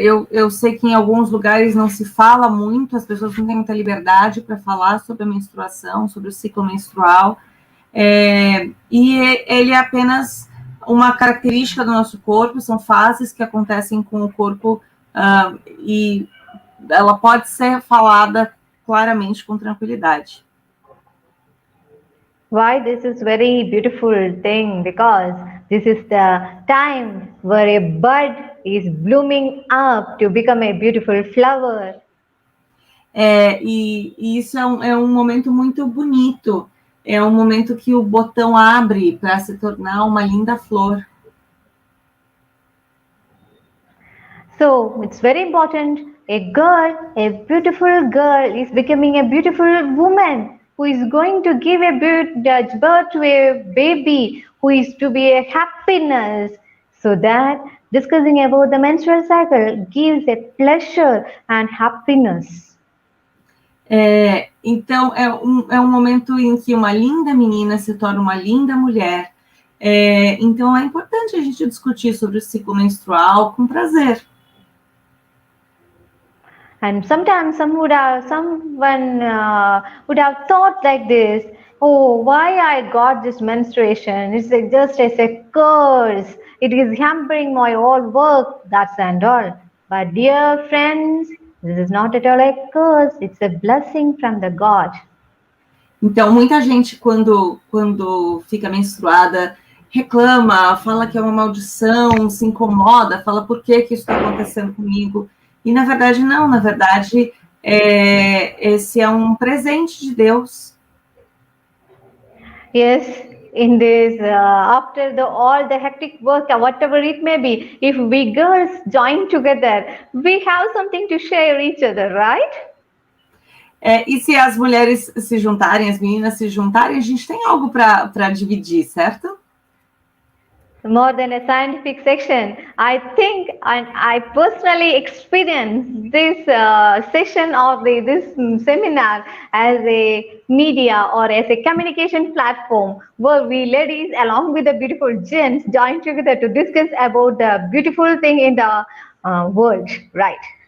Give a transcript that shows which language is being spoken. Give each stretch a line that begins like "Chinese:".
Portuguese: Eu sei que em alguns lugares não se fala muito, as pessoas não têm muita liberdade para falar sobre a menstruação, sobre o ciclo menstrual, e ele é apenas uma característica do nosso corpo, são fases que acontecem com o corpo, e ela pode ser falada claramente com tranquilidade.
English: Why this is very beautiful thing? Because this is the time where a bud is blooming up to become a beautiful flower.
Portuguese: E isso é um momento muito bonito. É um momento que o botão abre para se tornar uma linda flor.
English: So it's very important. A beautiful girl is becoming a beautiful woman who is going to give birth to a baby who is to be a happiness. So that discussing about the menstrual cycle gives a pleasure and happiness.
Portuguese: Então, é um momento em que uma linda menina se torna uma linda mulher. Então, é importante a gente discutir sobre o ciclo menstrual com prazer.
English: And sometimes someone would have thought like this, oh, why I got this menstruation? It's just as a curse. It is hampering my whole work, that's and all. But dear friends, this is not at all a curse. It's a blessing from the God.
Portuguese: Então, muita gente, quando fica menstruada, reclama, fala que é uma maldição, se incomoda, fala por que isso está acontecendo comigo. E, na verdade, não. Na verdade, esse é um presente de Deus.
English: Yes, in this, after all the hectic work, whatever it may be, if we girls join together, we have something to share each other, right?
Portuguese: E se as mulheres se juntarem, as meninas se juntarem, a gente tem algo para dividir, certo?
English: More than a scientific section, I think, and I personally experienced this session of this seminar as a media or as a communication platform where we ladies along with the beautiful gents join together to discuss about the beautiful thing in the world, right?